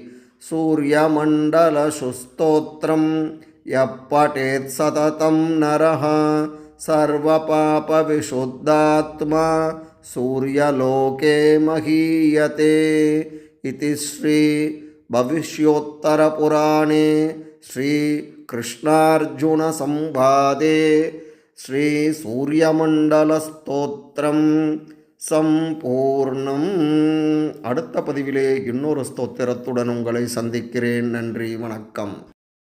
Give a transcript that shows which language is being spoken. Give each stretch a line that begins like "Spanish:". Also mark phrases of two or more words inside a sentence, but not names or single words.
Sanskrit: सूर्यमण्डलसुस्तोत्रं यः पठेत् सततं नरः सर्वपापविशुद्धात्मा सूर्यलोके महीयते. इति श्री भविष्योत्तरपुराणे श्रीकृष्णार्जुनसंवादे श्रीसूर्यमण्डलस्तोत्रं சம்பூர்ணம்.
Tamil: அடுத்த பதிவிலே இன்னொரு ஸ்தோத்திரத்துடன் உங்களை சந்திக்கிறேன். நன்றி, வணக்கம்.